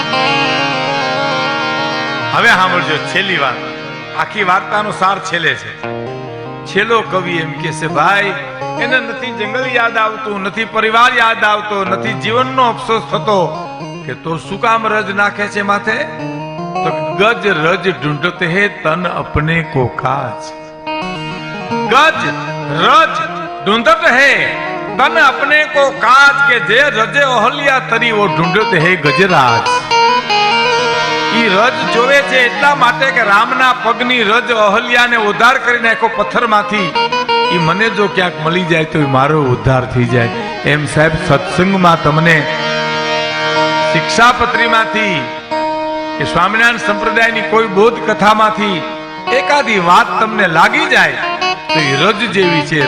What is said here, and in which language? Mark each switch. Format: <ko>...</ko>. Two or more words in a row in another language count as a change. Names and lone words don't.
<gu>હવે સાંભળજો છેલ્લી વાત, આખી વાર્તાનો સાર છેલ્લે છે. છેલ્લો કવિ એમ કે છે ભાઈ, એને નથી જંગલ યાદ આવતું, નથી પરિવાર યાદ આવતો, નથી જીવનનો અફસોસ થતો, કે તો શું કામ રજ નાખે છે માથે?</gu> <hi>તો गज रज ढूंढते है तन अपने को काज. गज रज ढूंढत है तन अपने को काज के जे रजे ओहलिया तरी वो ढूंढते है गजराज।</hi> <gu>ઈ રજ જોવે છે એટલા માટે કે રામના પગની રજ અહલ્યાને ઉદ્ધાર કરી નાખ્યો પથ્થરમાંથી. ઈ મને જો ક્યાંક મળી જાય તો મારો ઉદ્ધાર થઈ જાય. એમ સાહેબ સત્સંગમાં તમને શિક્ષાપત્રીમાંથી કે સ્વામિનારાયણ સંપ્રદાયની કોઈ બોધ કથામાંથી એકાદી વાત તમને લાગી જાય તો એ રજ જેવી છે.</gu>